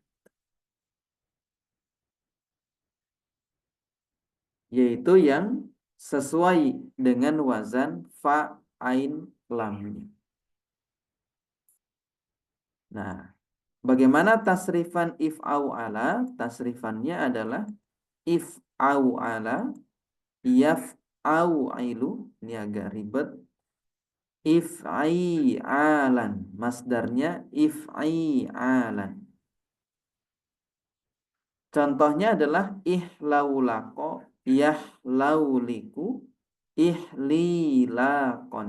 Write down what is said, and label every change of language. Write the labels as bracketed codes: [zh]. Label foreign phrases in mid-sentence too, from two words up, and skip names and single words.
[id] Yaitu yang sesuai dengan wazan fa, ain, lamnya. Nah, bagaimana tasrifan if'aw'ala? Tasrifannya adalah [ar] افعوعل يفعوعل. [id] Ini agak ribet. If'i'alan. Masdarnya if'i'alan. Contohnya adalah [ar] احلولك يحلولك احليلاكا.